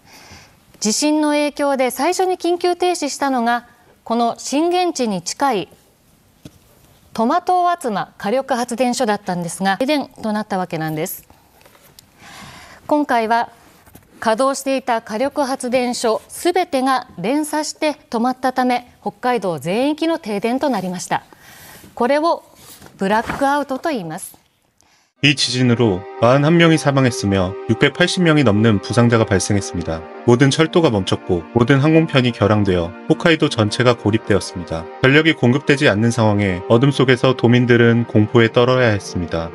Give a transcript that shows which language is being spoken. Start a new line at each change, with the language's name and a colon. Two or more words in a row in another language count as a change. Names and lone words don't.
Japanese: 地震の影響で最初に緊急停止したのがこの震源地に近いトマト厚間火力発電所だったんですが停電となったわけなんです。今回は稼働していた火力発電所すべてが連鎖して止まったため北海道全域の停電となりました。これをブラックアウトと言います。
Korean: 이 지진으로 41명이 사망했으며 680명이 넘는 부상자가 발생했습니다. 모든 철도가 멈췄고 모든 항공편이 결항되어 홋카이도 전체가 고립되었습니다. 전력이 공급되지 않는 상황에 어둠 속에서 도민들은 공포에 떨어야 했습니다.